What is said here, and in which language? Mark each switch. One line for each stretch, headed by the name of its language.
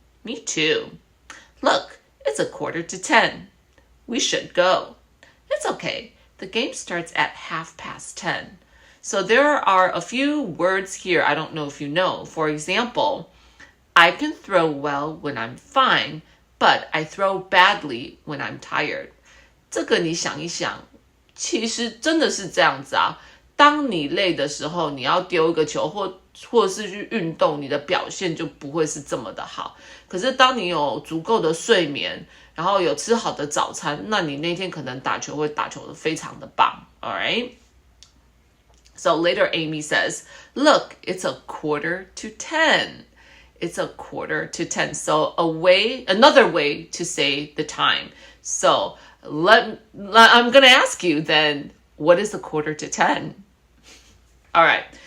English: Me too. Look, it's 9:45. We should go. It's okay. The game starts at 10:30. So there are a few words here I don't know if you know. For example, I can throw well when I'm fine, but I throw badly when I'm tired.
Chinese: 这个你想一想，其实真的是这样子啊。当你累的时候，你要丢一个球或者是去运动，你的表现就不会是这么的好。可是当你有足够的睡眠，然后有吃好的早餐，那你那天可能打球会打球的非常的棒。
English: Alright? So later Amy says, look, it's 9:45. It's 9:45. So another way to say the time. So I'm going to ask you then, what is 9:45? All right.